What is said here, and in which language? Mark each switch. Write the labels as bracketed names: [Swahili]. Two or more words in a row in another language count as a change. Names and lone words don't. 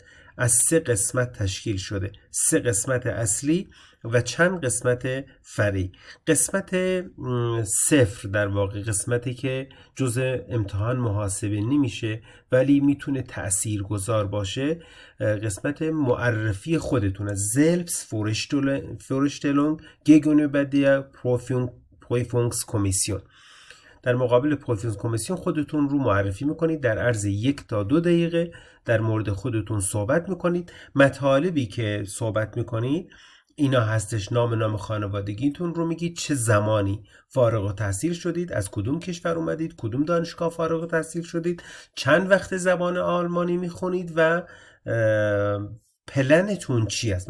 [Persian] از 3 قسمت تشکیل شده، 3 قسمت اصلی و چند قسمت فرعی. قسمت صفر در واقع قسمتی که جزء امتحان محاسبه نمیشه ولی میتونه تأثیرگذار باشه، قسمت معرفی خودتونه. [German] Selbstvorstellung gegenüber der Prüfungskommission. [Persian] در مقابل پروفیسیون خودتون رو معرفی میکنید، در عرض 1 تا 2 دقیقه در مورد خودتون صحبت میکنید. مطالبی که صحبت میکنید اینا هستش: نام خانوادگیتون رو میگید، چه زمانی فارغ التحصیل شدید، از کدوم کشور اومدید، کدوم دانشگاه فارغ التحصیل شدید، چند وقت زبان آلمانی میخونید و پلنتون چی است.